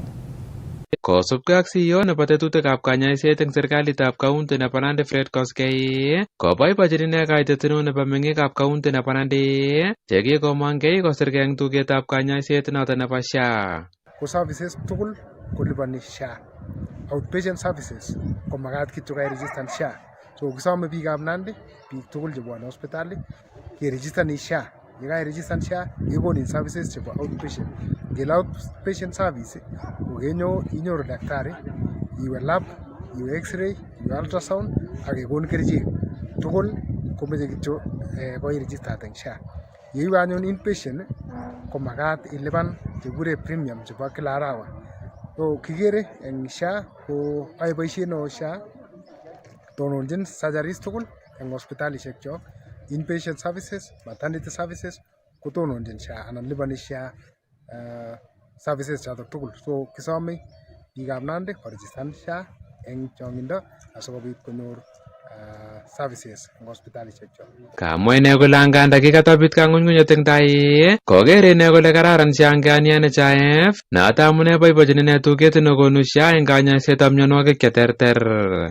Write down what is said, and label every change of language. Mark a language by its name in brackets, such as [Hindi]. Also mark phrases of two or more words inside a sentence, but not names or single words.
[Kalenjin] Kosubkei ak CEO nebo tetutikab kanyaiset eng serikalitab county nebo Nandi Fred Kcse koboibochin ine kaitet neo nebo meng'ikab county nebo Nandi chekikomong'ei kosirgei eng tugetab kanyaiset noto nebo SHA. Ko services tugul kolipani SHA. [English] Outpatient services [Kalenjin] ko magat kityo kairegistan SHA. So kisome biikab Nandi, biik tugul chebwone hospitali keregistani SHA. Yekairegistan SHA kekonin services chebo outpatient. Ngele [English] outpatient service [Kalenjin] kokenyo inyoru daktari, iwe lab, iwe x-ray, iwe ultrasound ak kekon kerichek tugul komeche kityo koiregistat eng SHA. Yeiwe anyun inpatient ko magat ilipan chekikure premium chebo kila arawa. So kikere eng SHA ko ae boisiet neo SHA tononchin surgeries tugul eng hospitalishek chok, [English] inpatient services, maternity services [Kalenjin] kotononchin SHA anan lipani SHA services chotok tugul. So kisome biikab Nandi koregistan SHA eng chong'indo asikobit konyor services eng hospitalishek chok. Kamwa ine kole anganda kikatobit kang'unyng'unyet eng tai, kokere ine kole kararan SHA ngani NHIF, noto amune boibochin ine tuget nekonu SHA eng kanyaisetab mionwogik cheterter.